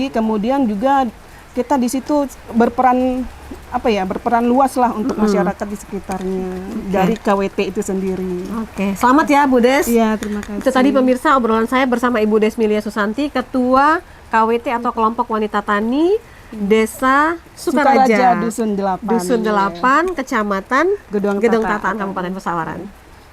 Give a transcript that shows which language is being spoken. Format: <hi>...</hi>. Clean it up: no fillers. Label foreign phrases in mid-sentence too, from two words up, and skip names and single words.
<id>Kemudian juga kita di situ berperan luas lah untuk masyarakat di sekitarnya dari KWT itu sendiri. Oke, selamat ya Bu Des. Iya, terima kasih. Itu tadi pemirsa obrolan saya bersama Ibu Desmilia Susanti, Ketua KWT atau Kelompok Wanita Tani Desa Sukaraja, Dusun 8. Dusun 8, Kecamatan Gedong Tataan, Kabupaten Pesawaran.</id>